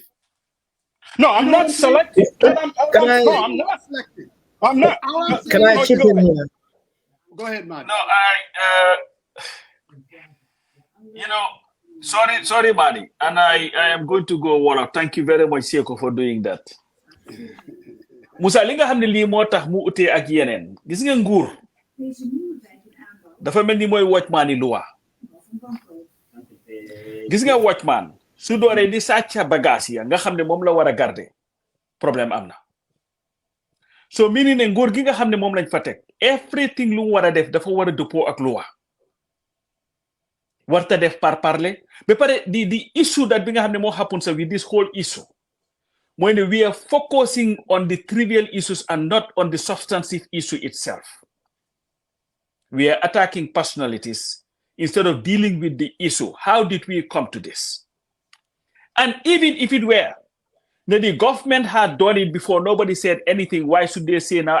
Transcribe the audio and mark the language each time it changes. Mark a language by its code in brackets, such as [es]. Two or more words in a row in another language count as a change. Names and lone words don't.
[en] No, I'm not selective. I'm not selective. I'm not. Can I chip in here? Go ahead, man. No, sorry, Madi, and I am going to go water. Thank you very much, Saikou, for doing that. [wo] Musa, li nga xam ne lii moo tax mu utee ak yeneen gis nga nguur dafa mel ni mooy watchman yi luwa gis nga watchman su dooree di sàcca bagage ya nga xam ne moom la war a garder problème am na so mini ne nguur gi nga xam ne moom lañ fa teg everything lu mu war a def dafa war a dëppoo ak luwa warta def [fr] par parler [wo] ba pare [en] the issue that [wo] bi nga xam ne moo happen sa [en] with this whole issue when we are focusing on the trivial issues and not on the substantive issue itself. We are attacking personalities instead of dealing with the issue. How did we come to this? And even if it were that the government had done it before, nobody said anything, why should they say now?